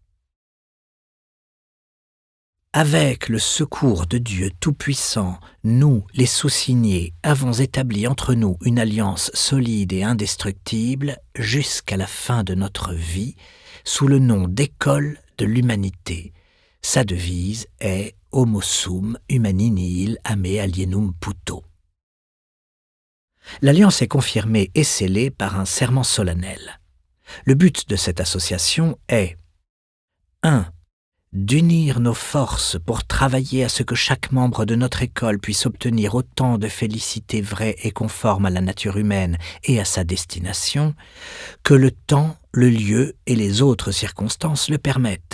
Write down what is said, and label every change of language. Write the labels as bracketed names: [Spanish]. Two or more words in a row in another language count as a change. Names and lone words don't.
[French] Avec le secours de Dieu Tout-Puissant, nous, les sous-signés, avons établi entre nous une alliance solide et indestructible jusqu'à la fin de notre vie, sous le nom d'École de l'Humanité. Sa devise est « [Latin] Homo sum humani nihil ame alienum puto ». [French] L'alliance est confirmée et scellée par un serment solennel. Le but de cette association est 1. D'unir nos forces pour travailler à ce que chaque membre de notre école puisse obtenir autant de félicité vraie et conforme à la nature humaine et à sa destination, que le temps, le lieu et les autres circonstances le permettent.